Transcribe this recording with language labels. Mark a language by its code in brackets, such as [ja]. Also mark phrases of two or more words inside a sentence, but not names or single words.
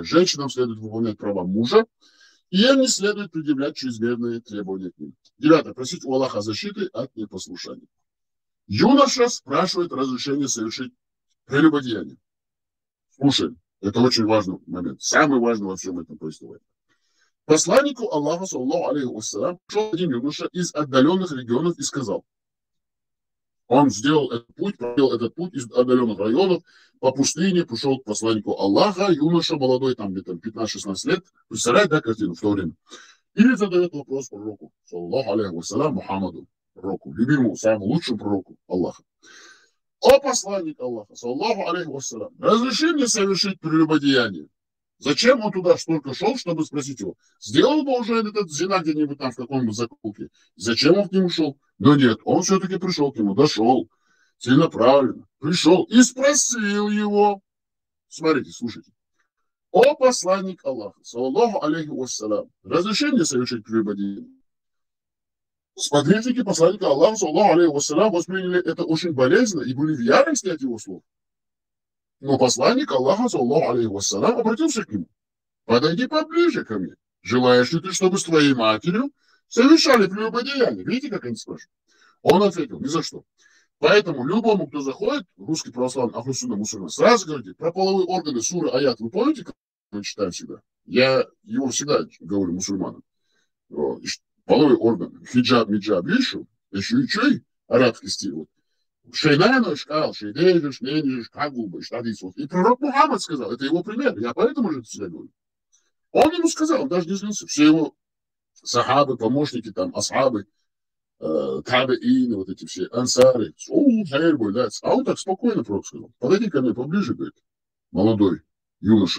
[ru] Женщинам следует выполнять права мужа, и им не следует предъявлять чрезмерные требования к ним. Девятое. Просить у Аллаха защиты от непослушания. Юноша спрашивает разрешение совершить прелюбодеяние. Слушай, это очень важный момент. Самый важный во всем этом происходит. Посланнику Аллаха, [ar] صلى الله عليه وسلم, [ru] пришел один юноша из отдаленных регионов и сказал, он сделал этот путь, проделал этот путь из отдаленных районов, по пустыне, пришел к посланнику Аллаха, юноша молодой, там где-то 15-16 лет, представляет, да, картину в то время. И задает вопрос пророку, [ar] صلى الله عليه وسلم, Мухаммаду, [ru] пророку, любимому, самому лучшему пророку Аллаха. О посланник Аллаха, [ar] صلى الله عليه وسلم, [ru] разреши мне совершить прелюбодеяние. Зачем он туда столько шел, чтобы спросить его? Сделал бы уже этот зина где-нибудь там в каком-нибудь закулке? Зачем он к нему шел? Но нет, он все-таки пришел к нему, дошел, целенаправленно, пришел и спросил его. Смотрите, слушайте. О посланник Аллаха, [ar] صلى الله عليه وسلم, [ru] разреши мне совершить прелюбодеяние. Сподвижники посланника Аллаха, [ar] صلى الله عليه وسلم, [ru] восприняли это очень болезненно и были в ярости от его слов. Но посланник Аллаха, [ar] صلى الله عليه وسلم, [ru] обратился к нему. Подойди поближе ко мне. Желаешь ли ты, чтобы с твоей матерью совершали прелюбодеяние? Видите, как они спрашивают? Он ответил, ни за что. Поэтому любому, кто заходит, русский православный, ахлюсунна, мусульман, сразу говорите, про половые органы сура аят, вы помните, как мы читаем всегда? Я его всегда говорю мусульманам. Половые органы, хиджаб, миджаб, еще и арабский стиль. Вот. Шейнану шкал, шейдежиш, ненежиш, кагуба, штадис. И пророк Мухаммад сказал, это его пример, я поэтому же это всегда говорю. Он ему сказал, он даже не злился. Все его сахабы, помощники, там, асхабы, табеины, вот эти все, ансары. А он так спокойно пророк сказал. Подойди ко мне поближе, говорит, молодой юноша.